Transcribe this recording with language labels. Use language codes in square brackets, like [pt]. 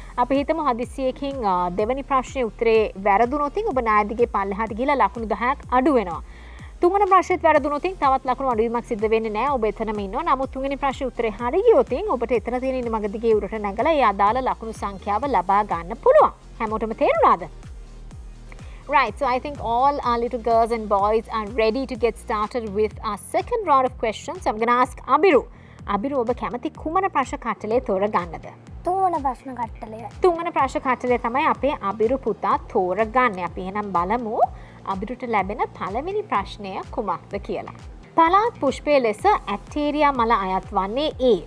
[si] අපි හිතමු හදිස්සියකින් දෙවෙනි ප්‍රශ්නේ උත්තරේ වැරදුනොත් ඔබ ණයාදිගේ පල්ලෙහාට ගිහලා ලකුණු 10ක් අඩු වෙනවා. තුන්වෙනි ප්‍රශ්නෙත් වැරදුනොත් තවත් ලකුණු අඩුවීමක් සිද්ධ වෙන්නේ නැහැ. ඔබ එතනම ඉන්නවා. නමුත් තුන්වෙනි ප්‍රශ්නේ උත්තරේ හරි ගියොත් ඔබට එතන තියෙන ඉන්න මග දිගේ උරට නැගලා ඒ අදාළ ලකුණු සංඛ්‍යාව ලබා ගන්න පුළුවන්. හැමෝටම තේරුණාද? [en] Right, so I think all our little girls and boys are ready to get started with our second round of questions. So I'm going to ask Abiru. [si] Abiru, ඔබ කැමති කුමන ප්‍රශ්න කට්ටලේ තෝරගන්නද? තුන්වන ප්‍රශ්න කට්ටලය. තුන්වන ප්‍රශ්න කට්ටලේ තමයි අපේ අබිරු පුතා තෝරගන්නේ. අපි එහෙනම් බලමු අබිරුට ලැබෙන පළවෙනි ප්‍රශ්නය කුමක්ද කියලා. පළාත් පුෂ්පය ලෙස ඇක්ටේරියා මල අයත් වන්නේ A.